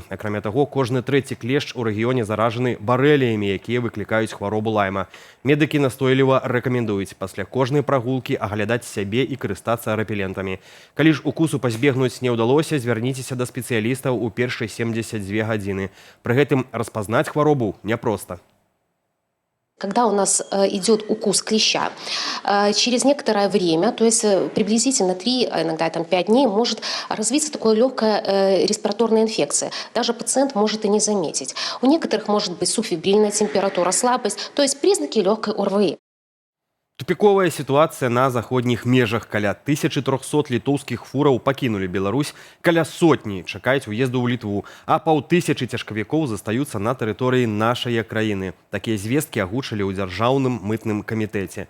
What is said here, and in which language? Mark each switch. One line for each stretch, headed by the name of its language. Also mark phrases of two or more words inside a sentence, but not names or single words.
Belarusian: Акрамя таго, кожны 3-й клешч у рэгіёне заражаны барэліямі, якія выклікаюць хваробу лайма. Медыкі настойліва рэкамендуюць пасля кожнай прагулкі аглядаць сябе і карыстацца рэпелентамі. Калі ж укусу пазбегнуць не ўдалося, звярніцеся да спецыялістаў у першыя 72 гадзіны. Пры гэтым распазнаць хваробу няпроста.
Russian: Когда у нас идет укус клеща, через некоторое время, то есть приблизительно 3, а иногда там 5 дней, может развиться такая легкая респираторная инфекция. Даже пациент может и не заметить. У некоторых может быть субфебрильная температура, слабость, то есть признаки легкой ОРВИ.
Belarusian: Тупіковая сітуацыя на заходніх межах. Каля 1300 літоўскіх фураў пакінулі Беларусь, каля сотні чакаюць уезду ў Літву, а паўтысячы цяжкавікоў застаюцца на тэрыторыі нашай краіны. Такія звесткі агучылі ў дзяржаўным мытным камітэце.